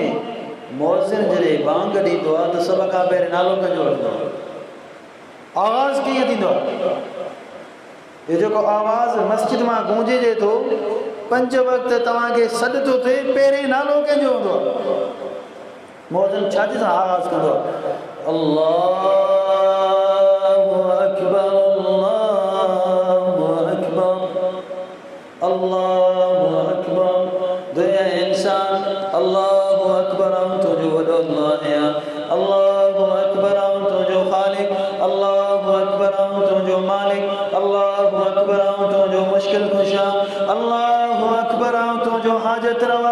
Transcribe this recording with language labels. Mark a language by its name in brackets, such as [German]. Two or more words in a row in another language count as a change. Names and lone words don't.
[Sindhi] मुअज़्ज़िन जॾहिं बांग ॾींदो आहे त सभ खां पहिरीं नालो कंहिंजो वठंदो आहे? आवाज़ कीअं थींदो आहे? ये जेको आवाज़ मस्जिद में गूंजे थो, 5 वक्त तव्हांखे सॾ थो थिए, पहिरें नालो कंहिंजो हूंदो आहे? मुअज़्ज़िन छाजे सां आवाज़ कंदो आहे? [Arabic] الله أكبر، الله أكبر، الله أكبر. [Sindhi] दुनिया इंसान [Arabic] الله أكبر, [Sindhi] तुंहिंजो वॾो अल्लाह है, [Arabic] الله أكبر, [Sindhi] तुंहिंजो ख़ालिक, [Arabic] الله أكبر, [Sindhi] तुंहिंजो मालिक, [Arabic] الله أكبر, [Sindhi] तुंहिंजो मुश्किल कुशा, [Arabic] الله أكبر, [Sindhi] तुंहिंजो हाजत रवा।